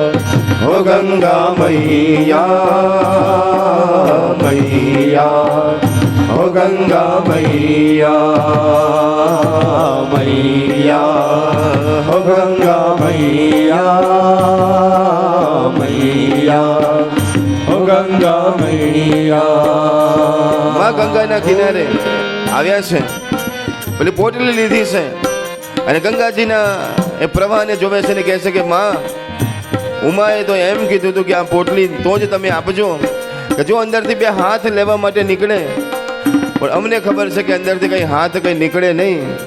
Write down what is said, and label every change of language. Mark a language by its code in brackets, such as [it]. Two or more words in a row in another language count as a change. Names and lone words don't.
[hi] हो गंगा मैया, मैया हो गंगा मैया, मैया हो गंगा मैया, मैया हो गंगा मैया. [gu] માં ગંગાના કિનારે આવ્યા છે, પેલી પોટલી લીધી છે અને ગંગાજીના એ પ્રવાહને જોવે છે ને કહે છે કે માં, ઉમાએ તો એમ કીધું હતું કે આ પોટલી તો જ તમે આપજો, કે જો અંદરથી બે હાથ લેવા માટે નીકળે, પણ અમને ખબર છે કે અંદરથી કંઈ હાથ કંઈ નીકળે નહીં.